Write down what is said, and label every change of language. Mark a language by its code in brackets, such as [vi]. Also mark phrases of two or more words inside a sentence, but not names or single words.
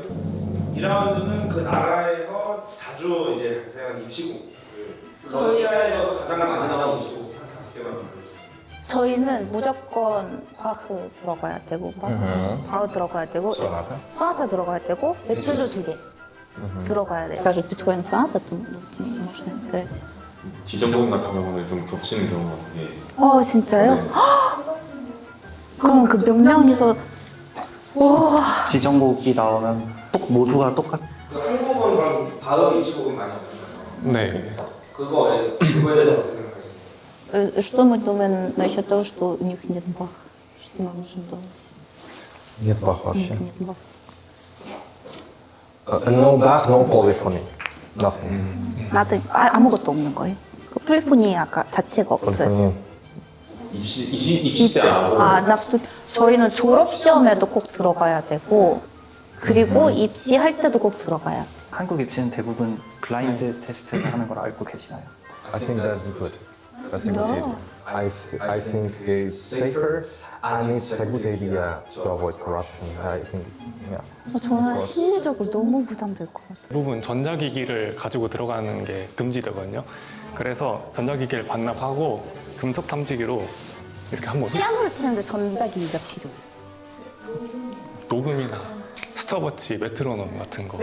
[ko] 2라운드는 그 나라에서 자주 이제 발생한 입시곡, 러시아에서도 가장 많이 나온 입시곡 한 5개만 불러주세요. 저희는 무조건 바흐 들어가야 되고 바흐 들어가야 되고 소나타 들어가야 되고 에튜드 2개 들어가야 돼요. 그래서 비트호벤 소나타 좀 [ru] нужно играть. [ko] 지정곡 같은 경우는 좀 겹치는 경우가 되게 진짜요? 네. 그럼 그 몇 명이서 와 지정곡이 나오면 모두가 똑같. 그 한국은 그럼 바흐 입시곡은 많이 없나요? 네. 그거에 대해서 어떻게 생각하세요? [ru] Что мы думаем насчет того, что у них нет Баха? Что мы можем думать? Нет Бах вообще. Нет Баха. [en] No Bach, no polyphony. Nothing. [ko] 나도 아무것도 없는 거예요. 그 폴리포니아가 자체가 없어요. Polyphony. 입시 때 안 하고 저희는 졸업 시험에도 꼭 들어가야 되고 그리고 입시할 때도 꼭 들어가야 돼. 한국 입시는 대부분 블라인드 테스트를 하는 걸 알고 계시나요? [en] I think that's good. That's a good idea. I think it's safer and it's a good idea to avoid corruption. I think, yeah. [ko] 저는 심리적으로 너무 부담될 것 같아요. 대부분 전자기기를 가지고 들어가는 게 금지되거든요. 그래서 전자기기를 반납하고 금속 탐지기로 이렇게 한번 피아노를 치는데 전자기기가 필요해요. 녹음이나 스톱워치, 메트로놈 같은 거